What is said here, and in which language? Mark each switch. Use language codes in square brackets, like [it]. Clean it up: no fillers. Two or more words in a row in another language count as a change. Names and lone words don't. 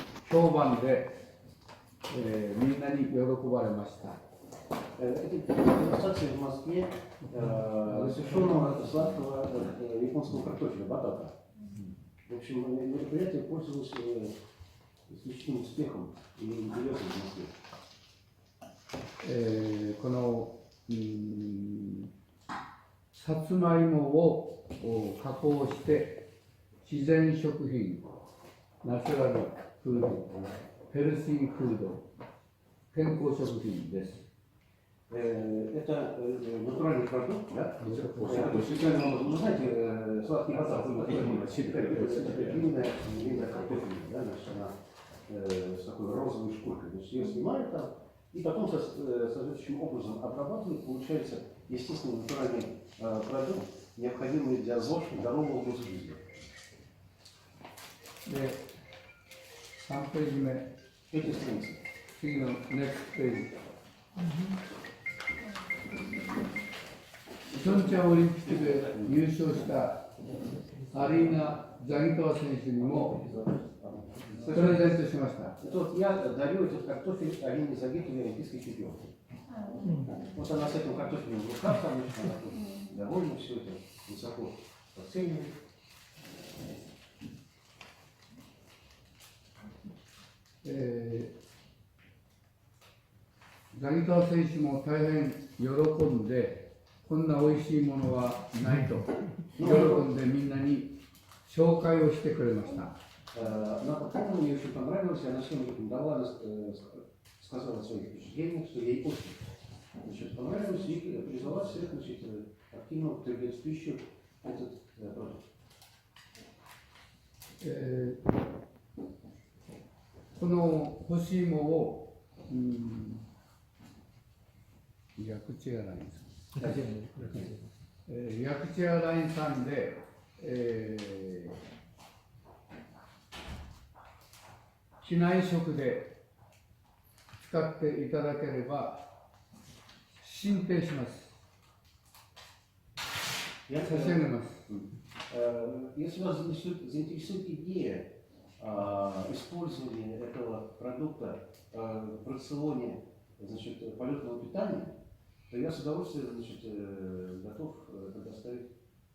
[ja] 評判で、みんなに喜ばれました。 [ru] Это демонстрация в Москве сушеного сладкого японского картофеля, батата. В общем, мероприятие пользовалось исключительным успехом и интересом в Москве. [ja] この、さつまいもを加工して自然食品、ナチュラルフード、ヘルシーフード、健康食品です。 [ru] Это натуральный продукт, да? Вы знаете, сладкий батат, длинная картофель, да, значит, она с такой розовой шкуркой. Значит, ее снимают там, и потом соответствующим образом обрабатывают, получается естественный натуральный продукт, необходимый для ЗОЖ здорового образа жизни. [ja] で、3ページ目。 [ru] Эти страницы. [ja] 次の [en] next page。 [ja] ピョンチャンオリンピックで優勝したアリーナ・ザギトワ選手にもプレゼントしました。 [ru] Вот я дарю этот картофель Арине Загитовой, олимпийской чемпионке. Вот она с этим картофелем в руках, там она довольна, все это высоко оценивает. [ja] ザギトワ選手も大変喜んで、こんな美味しいものはないと喜んでみんなに紹介をしてくれました。 [ru] Но потом мне очень понравилось, она всем рекомендовала, сказала свои впечатления, что ей очень понравилось, и призвала всех активно употреблять в пищу этот продукт. [ja] この干し芋を、ヤクチアラインさん、ヤクチアラインさんで、機内食で使っていただければ申請します。差し上げます。 [ru] Если вас заинтересует идея использования этого продукта в рационе, значит, полетного питания, то я с удовольствием, значит, готов предоставить